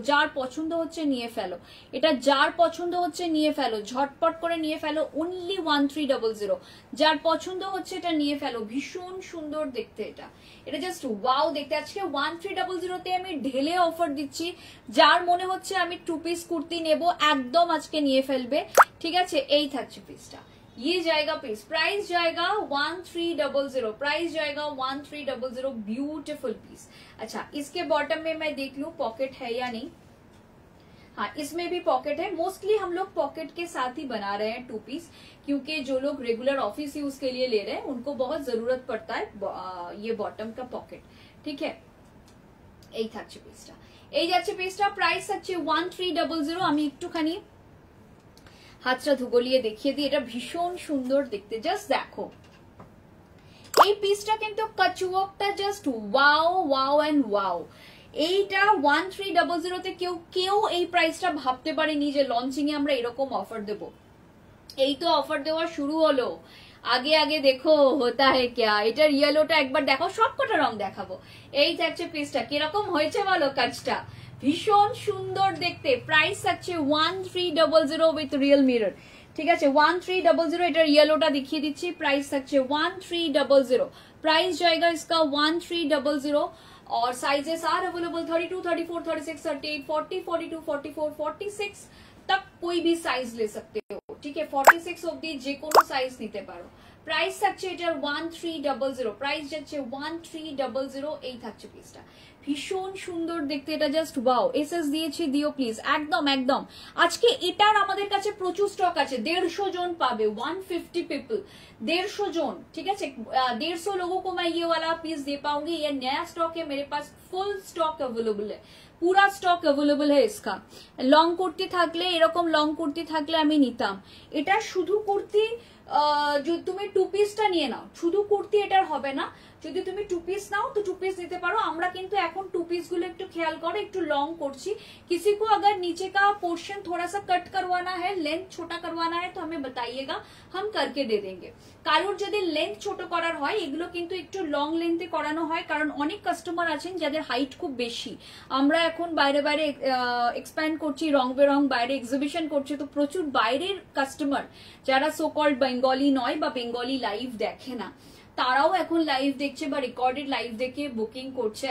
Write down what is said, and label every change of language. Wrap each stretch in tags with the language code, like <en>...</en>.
<bn>যার পছন্দ হচ্ছে নিয়ে ফেলো, এটা যার পছন্দ হচ্ছে নিয়ে ফেলো, ঝটপট করে নিয়ে ফেলো, অনলি 1300। যার পছন্দ হচ্ছে এটা নিয়ে ফেলো, ভীষণ সুন্দর দেখতে এটা, এটা জাস্ট ওয়াও দেখতে। আজকে 1300 তে আমি ঢেলে অফার দিচ্ছি, যার মনে হচ্ছে আমি 2 পিস কুর্তি নেব একদম আজকে নিয়ে ফেলবে। ঠিক আছে, এই থাকছে পিসটা,</bn> <hi>ये जाएगा पीस, प्राइस जाएगा 1300, प्राइस जाएगा 1300, ब्यूटीफुल पीस। अच्छा, इसके बॉटम में मैं देख लूं पॉकेट है या नहीं। हाँ, इसमें भी पॉकेट है। मोस्टली हम लोग पॉकेट के साथ ही बना रहे हैं 2 पीस, क्योंकि जो लोग रेगुलर ऑफिस यूज के लिए ले रहे हैं उनको बहुत जरूरत पड़ता है ये बॉटम का पॉकेट। ठीक है,</hi> <bn>এই থাকছে পিসটা, এই যাচ্ছে পিসটা। প্রাইস থাকছে 1300। আমি একটুখানি হাতটা ধুগলিয়ে দেখিয়ে দিই, এটা ভীষণ সুন্দর দেখতে, জাস্ট দেখো। এই পিসটা কিন্তু কাচওয়ার্কটা just wow wow and wow. এইটা 1300 তে কেউ এই প্রাইসটা ভাবতে পারেনি যে লঞ্চিং এ আমরা এরকম অফার দেব। এই তো অফার দেওয়া শুরু হলো,</bn> <hi>আগে আগে দেখো হতা হে ক্যা।</hi> <bn>এটার ইয়েলোটা একবার দেখো, সবকটা রং দেখাবো। এই থাকছে পিসটা, কিরকম হয়েছে বলো কাজটা, ভীষণ সুন্দর দেখতে। প্রাইস থাকছে 1300 উইথ রিয়েল মিরর। ঠিক আছে, 1300। এটার ইয়েলোটা দেখিয়ে দিচ্ছি। প্রাইস থাকছে 1300।</bn> <hi>प्राइस जाएगा इसका 1300 और साइजेस आर अवेलेबल 32, 34, 36, 38, 40, 42, 44, 46 तक कोई भी साइज ले सकते हो। ठीक है,</hi> <bn>46 অবধি যে কোনো সাইজ নিতে পারো। প্রাইস থাকছে এটার 1300, প্রাইস যাচ্ছে 1300। এই থাকছে পিসটা, ভীষণ সুন্দর দেখতে, এটা জাস্ট ওয়াও। এসএস দিয়েছি, দিও প্লিজ, একদম একদম। আজকে এটার আমাদের কাছে প্রচুর স্টক আছে, 150 জন পাবে, 150 পিপল, 150 জন। ঠিক আছে,</bn> <hi>150 लोगों को मैं ये वाला पीस दे पाऊंगी। ये नया स्टॉक है मेरे पास, फुल स्टॉक अवेलेबल है, পুরা স্টক অ্যাভেলেবল है इसका।</hi> <bn>লং কুর্তি থাকলে, এরকম লং কুর্তি থাকলে আমি নিতাম। এটা শুধু কুর্তি, যদি তুমি 2 পিসটা নিয়ে নাও, শুধু কুর্তি এটার হবে না। যদি তুমি 2 পিস নাও তো 2 পিস নিতে পারো। আমরা কিন্তু এখন 2 পিস গুলো একটু খেয়াল করো, একটু লং করছি।</bn> <hi>किसी को अगर नीचे का पोर्शन थोड़ा सा कट करवाना है, लेंथ छोटा करवाना है तो हमें बताइएगा, हम करके दे देंगे।</hi> <bn>কারোর যদি লেন্থ ছোট করার হয়, এগুলো কিন্তু একটু লং লেন্থে করানো হয়, কারণ অনেক কাস্টমার আছেন যাদের হাইট খুব বেশি। আমরা এখন বাইরে বাইরে এক্সপ্যান্ড করছি, রং বেরং বাইরে এক্সিবিশন করছি, তো প্রচুর বাইরের কাস্টমার যারা সো কল্ড বেঙ্গলি নয় বা বেঙ্গলি লাইভ দেখে না, তারাও এখন লাইভ দেখছে বা রেকর্ডেড লাইভ দেখে বুকিং করছে।</bn>